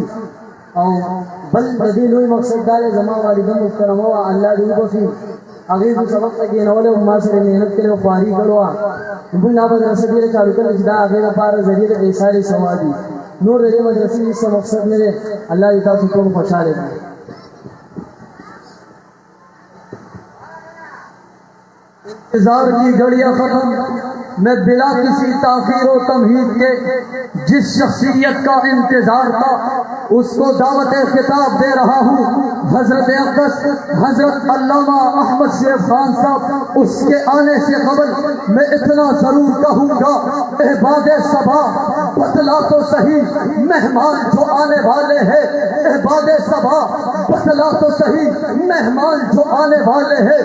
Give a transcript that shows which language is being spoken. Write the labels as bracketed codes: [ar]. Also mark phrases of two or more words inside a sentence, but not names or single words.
[ps] او بل د دې لوی مقصد دا دی زما والده محترمه وه الله دې وبخي، هغې خو سبق ته کېنولی او ما سره محنت کړی او خواري کړې وه. موږ دا مدرسه ډېره چالو کړې چې دا هغې لپاره ذریعه د ایثار ثواب وي. نور د دې مدرسې هېڅ مقصد نه دی. الله دې تاسو ټول خوشحاله کړي. [ur] انتظار کی گھڑیاں ختم، میں بلا کسی تاخیر و تمہید کے جس شخصیت کا انتظار تھا اس کو دعوت خطاب دے رہا ہوں. حضرت اقدس حضرت علامہ احمد شیر خان صاحب، اس کے آنے سے قبل میں اتنا ضرور کہوں گا، احباب صبا بتلا تو صحیح مہمان جو آنے والے ہیں، احباب صبا بتلا تو صحیح مہمان جو آنے والے ہیں.